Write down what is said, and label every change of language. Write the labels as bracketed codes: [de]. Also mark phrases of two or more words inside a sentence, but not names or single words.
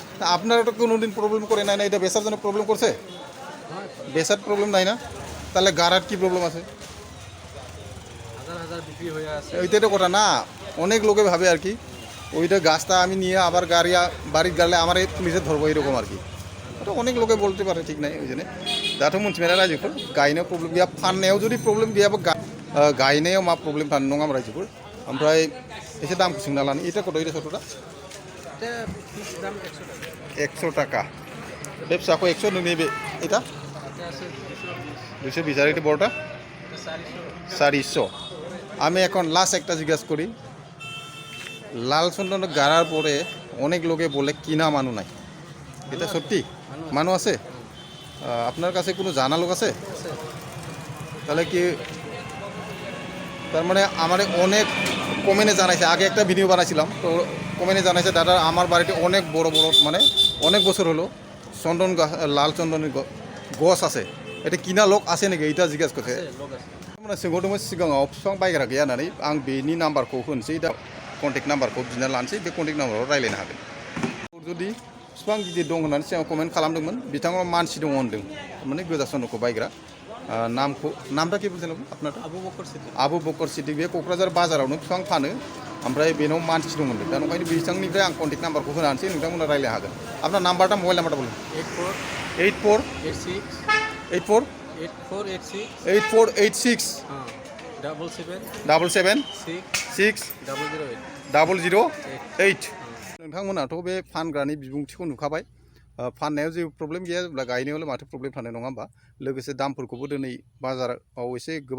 [bn] তা আপনারা তো কোনোদিন প্রবলেম করে নাই না এটা বেচার জন্য প্রবলেম করছে বেচার প্রবলেম নাই না তাহলে গাড়ার কি প্রবলেম আছে হাজার হাজার বিক্রি হয়ে আছে ওইটাই তো কথা না অনেক লোকে ভাবে আর কি ওইটা গাছটা আমি নিয়ে আবার বাড়ির গাড়লে আমার এই পুলিশে ধরবো এরকম আর কি ওটা অনেক লোকে বলতে পারে ঠিক নাই ওই জন্য [brx] दाथ' मोनथिबायना रायजोफोर गायनायाव प्रब्लेम गैया फाननायाव जुदि प्रब्लेम गैयाबा गायनायाव मा प्रब्लेम थानो नङा रायजोफोर ओमफ्राय एसे दामखौ सोंना लानो इटा कत इटा सत'टा [bn] এটা ফিক্স দাম 100 100 টাকা টাকা [brx] बे फिसाखौ 100 नैबे এটা [bn] এটা আছে 220 আর এটা বড়টা 400 আমি এখন লাস্ট একটা জিজ্ঞাসা করি লাল চন্দন গাড়ার পরে অনেক লোকে বলে কিনা মানু নাই এটা সত্যি মানু আছে আপনার কাছে কোনো জানা লোক আছে তাহলে কি তার মানে আমার অনেক কমেন্টে জানাইছে আগে একটা ভিডিও বানাইছিলাম তো কমেন্টে জানাইছে দাদা আমার বাড়িতে অনেক বড় বড় মানে অনেক বছর হলো চন্দন লাল চন্দনের গছ আছে এটা কিনা লোক আছে নাকি এটা জিজ্ঞাসা করছে মানে [brx] सोंहरदोंमोन सिगाङाव बिफां बायग्रा गैया होननानै आं बेनि नाम्बारखौ होनोसै दा कन्टेक्ट नाम्बारखौ बिना लानोसै बे कन्टेक्ट नाम्बाराव रायज्लायनो हागोन जुदि बिफां गिदिर दं होननानै सिगाङाव कमेन्ट खालामदोंमोन बिथाङा मानसि दङ होनदों माने गोजा चन्दनखौ बायग्रा नामটা [bn] কি বলছেন আপনার? [brx] আবু বকর সিদ্দিক। आबु बकर सिद्दिक बे क'क्राझार बाजारावनो बिफां फानो ओमफ्राय बेनाव मानसि दंमोन दा ओंखायनो बिथांनिफ्राय आं कन्टेक्ट नाम्बारखौ होनो हानोसै नोंथांमोना रायज्लायनो हागोन আপনার नाम्बारটা मबाइल नाम्बारটা বলুন 84 84 86 84 8486 8486 [bn] হ্যাঁ 77 77 6 6 008 [brx] 008 नोंथांमोनाथ' बे फानग्रानि बिबुंथिखौ नुखाबाय फाननायाव जेबो प्रब्लेम गैया जेब्ला गायनायावलाय माथो प्रब्लेम थानाय नङा होमबा लोगोसे दामफोरखौबो दिनै बाजाराव एसे गोबां